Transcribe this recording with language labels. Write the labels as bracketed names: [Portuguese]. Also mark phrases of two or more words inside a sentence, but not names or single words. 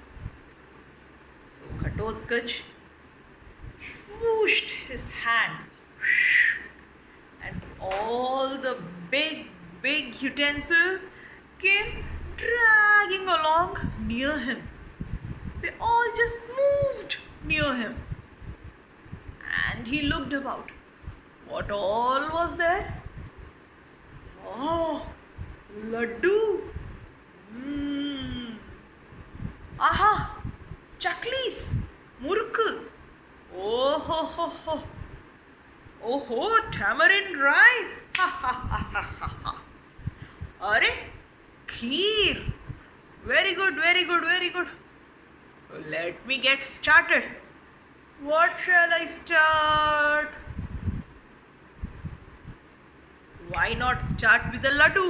[English] So Ghatotkacha swooshed his hand, and all the big utensils came dragging along near him. They all just moved near him. And he looked about. What all was there? Oh, laddu. Aha! Chaklis! Murku! Oh ho ho ho! Oh ho! Tamarind rice! Ha ha ha ha ha ha! Are? Kheer! Very good, very good, very good. Let me get started. What shall I start? Why not start with the laddu?